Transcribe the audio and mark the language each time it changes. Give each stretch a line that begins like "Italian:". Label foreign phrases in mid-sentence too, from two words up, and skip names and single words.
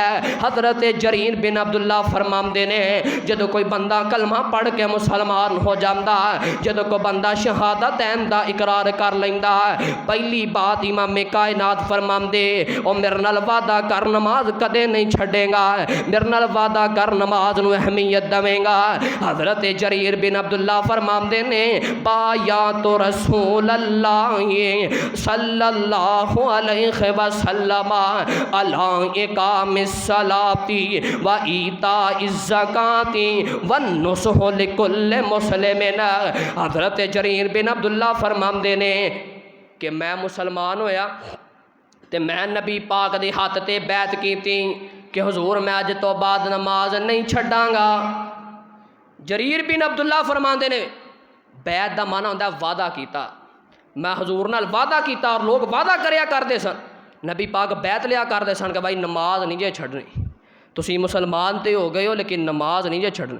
Punjabi: ਹਜ਼ਰਤ ਜਰੀਰ ਬਿਨ ਅਬਦੁੱਲਾ ਫ਼ਰਮਾਂਦੇ ਨੇ ਜਦੋਂ ਕੋਈ ਬੰਦਾ ਕਲਮਾ ਪੜ੍ਹ ਕੇ ਮੁਸਲਮਾਨ ਹੋ ਜਾਂਦਾ, ਜਦੋਂ ਕੋਈ ਬੰਦਾ ਸ਼ਹਾਦਤੈਨ ਦਾ ਇਕਰਾਰ ਕਰ ਲੈਂਦਾ, ਪਹਿਲੀ ਬਾਤ ਇਮਾਮ ਕਾਇਨਾਤ ਫ਼ਰਮਾਂਦੇ ਓ ਮੇਰੇ ਨਾਲ ਵਾਅਦਾ ਕਰ ਨਮਾਜ਼ ਕਦੇ ਨਹੀਂ ਛੱਡੇਗਾ, ਮੇਰੇ ਨਾਲ ਵਾਅਦਾ ਕਰ ਨਮਾਜ਼ ਨੂੰ ਅਹਿਮੀਅਤ ਦੇਵੇਗਾ। ਹਜ਼ਰਤ ਜਰੀਰ ਬਿਨ ਅਬਦੁੱਲਾ ਫ਼ਰਮਾਂਦੇ ਨੇ
Arabic: بايعت رسول الله صلى الله عليه وسلم على إقام الصلاة وإيتاء الزكاة والنصح لكل مسلم.
Punjabi: ਹਜ਼ਰਤ ਜਰੀਰ ਬਿਨ ਅਬਦੁੱਲਾ ਫ਼ਰਮਾਂਦੇ ਨੇ ਕਿ ਮੈਂ ਮੁਸਲਮਾਨ ਹੋਇਆ ਤੇ ਮੈਂ ਨਬੀ ਪਾਕ ਦੇ ਹੱਥ ਤੇ ਬੈਤ ਕੀਤੀ ਕਿ ਹੁਜ਼ੂਰ ਮੈਂ ਅੱਜ ਤੋਂ ਬਾਅਦ ਨਮਾਜ਼ ਨਹੀਂ ਛੱਡਾਂਗਾ। ਜਰੀਰ ਬਿਨ ਅਬਦੁੱਲਾ ਫ਼ਰਮਾਂਦੇ ਨੇ ਬੈਤ ਦਾ ਮਾਅਨਾ ਹੁੰਦਾ ਵਾਅਦਾ ਕੀਤਾ, ਮੈਂ ਹੁਜ਼ੂਰ ਨਾਲ ਵਾਅਦਾ ਕੀਤਾ ਔਰ ਲੋਕ ਵਾਅਦਾ ਕਰਿਆ ਕਰਦੇ ਸਨ, ਨਬੀ ਪਾਕ ਬੈਤ ਲਿਆ ਕਰਦੇ ਸਨ ਕਿ ਭਾਈ ਨਮਾਜ਼ ਨਹੀਂ ਜੇ ਛੱਡਣੀ, ਤੁਸੀਂ ਮੁਸਲਮਾਨ ਤੇ ਹੋ ਗਏ ਹੋ ਲੇਕਿਨ ਨਮਾਜ਼ ਨਹੀਂ ਜੇ ਛੱਡਣੀ।